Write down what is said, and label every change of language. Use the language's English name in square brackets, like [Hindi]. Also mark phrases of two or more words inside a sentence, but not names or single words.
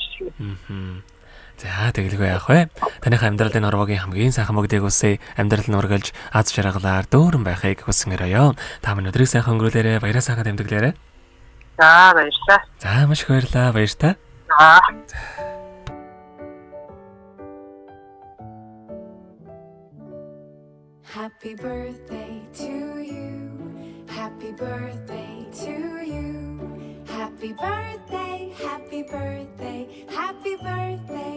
[Mongolian] За тэгэлгүй яах вэ? Таныхаа амьдралын орвогийн хамгийн сайхан бүгдийг үсээ амьдрал нь ургалж аз жаргалаар дөөрөн байхыг хүсэн өрөөё. Та минь өдрийг сайхан өнгөрүүлээрэ, баяраа сайхан тэмдэглээрэ. За баярлалаа. За маш их баярлалаа, баяртай. За. [English] Happy birthday to you. Happy birthday to you. Happy birthday, happy birthday, happy birthday.